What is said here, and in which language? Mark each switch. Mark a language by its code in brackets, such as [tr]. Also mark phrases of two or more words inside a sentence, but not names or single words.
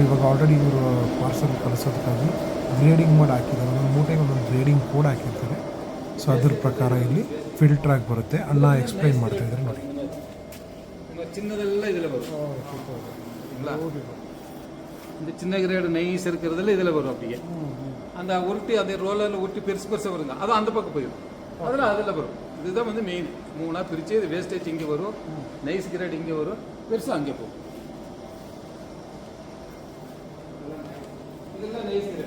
[kn] ಇವಾಗ ಆಲ್ರೆಡಿ ಇವರು ಪಾರ್ಸಲ್ ಕಳಿಸೋದಕ್ಕಾಗಿ ಗ್ರೇಡಿಂಗ್ ಮಾಡಿ ಹಾಕಿದ್ದಾರೆ. ಒಂದೊಂದು ಮೂಟೆಗೆ ಒಂದೊಂದು [en] grading code [kn] ಹಾಕಿರ್ತಾರೆ. ಸೊ ಅದ್ರ ಪ್ರಕಾರ ಇಲ್ಲಿ ಫಿಲ್ಟರ್ ಆಗಿ ಬರುತ್ತೆ. ಅಣ್ಣ ಎಕ್ಸ್ಪ್ಲೈನ್ ಮಾಡ್ತಾ ಇದ್ದಾರೆ ನೋಡಿ. ಚಿನ್ನದೆಲ್ಲ ಇದೆಲ್ಲ ಬರುತ್ತೆ. ಚಿನ್ನ [en] grade nice [ta] இருக்கிறதுல இதில் வரும். அப்படியே அந்த உருட்டி அதே ரோலரில் உருட்டி பெருசு வருங்க. அது அந்த பக்கம் போயிடும். அதில் வரும். இதுதான் வந்து மெயின். 3ஆக பிரித்து இது வேஸ்டேஜ் இங்கே வரும், [en] nice grade [ta] இங்கே வரும், பெருசு அங்கே போகும். இதெல்லாம் [en] nice grade.